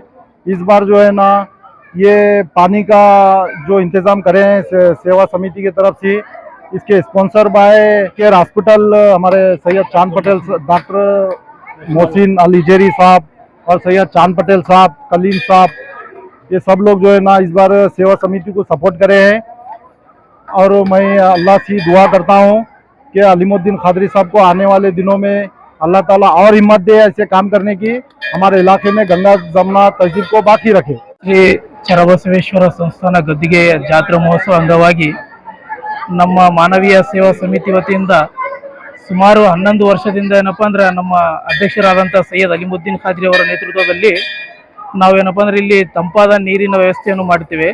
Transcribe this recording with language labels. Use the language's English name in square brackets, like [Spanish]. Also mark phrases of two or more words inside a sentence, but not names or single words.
[Hindi] इस बार जो है ना ये पानी का जो इंतज़ाम करे हैं सेवा समिति की तरफ से, इसके [English] sponsor by [Hindi] केयर हॉस्पिटल हमारे सैयद चांद पटेल, डॉक्टर मोहसिन अली जेरी साहब और सैयद चांद पटेल साहब, कलीम साहब, ये सब लोग जो है ना इस बार सेवा समिति को सपोर्ट करे हैं। और मैं अल्लाह से दुआ करता हूँ कि अलीमुद्दीन खादरी साहब को आने वाले दिनों में अल्लाह ताला और हिम्मत दे ऐसे काम करने की, हमारे इलाके में गंगा जमुना तहजीब को बाकी रखे। [Kannada] ಶ್ರೀ ಚರಬಸವೇಶ್ವರ ಸಂಸ್ಥಾನ ಗದ್ದಿಗೆ ಜಾತ್ರಾ ಮಹೋತ್ಸವ ಅಂಗವಾಗಿ ನಮ್ಮ ಮಾನವೀಯ ಸೇವಾ ಸಮಿತಿ ವತಿಯಿಂದ ಸುಮಾರು 11 ವರ್ಷದಿಂದ ಏನಪ್ಪ ಅಂದ್ರೆ ನಮ್ಮ ಅಧ್ಯಕ್ಷರಾದಂಥ ಸೈಯದ್ ಅಲಿಮುದ್ದೀನ್ ಖಾದ್ರಿ ಅವರ ನೇತೃತ್ವದಲ್ಲಿ ನಾವೇನಪ್ಪ ಅಂದ್ರೆ ಇಲ್ಲಿ ತಂಪಾದ ನೀರಿನ ವ್ಯವಸ್ಥೆಯನ್ನು ಮಾಡ್ತೀವಿ.